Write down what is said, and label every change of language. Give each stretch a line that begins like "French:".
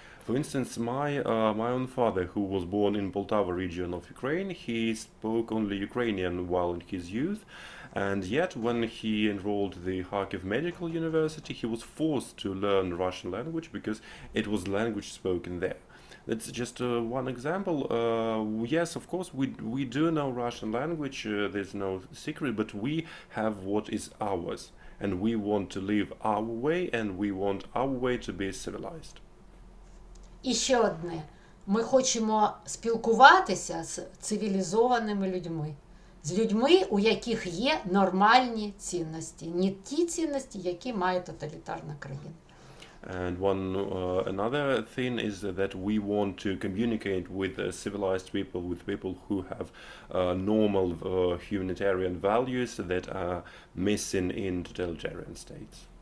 English: For instance, my own father, who was born in Poltava region of Ukraine, he spoke only Ukrainian while in his youth, and yet when he enrolled the Kharkiv Medical University, he was forced to learn Russian language because it was language spoken there. That's just one example. Yes, of course, we do know Russian language, there's no secret, but we have what is ours, and we want to live our way, and we want our way to be civilized.
Ukrainian: І ще одне. Ми хочемо спілкуватися з цивілізованими людьми. З людьми, у яких є нормальні цінності. Не ті цінності, які має тоталітарна країна.
English: And another thing is that we want to communicate with civilized people, with people who have normal humanitarian values that are missing in totalitarian states.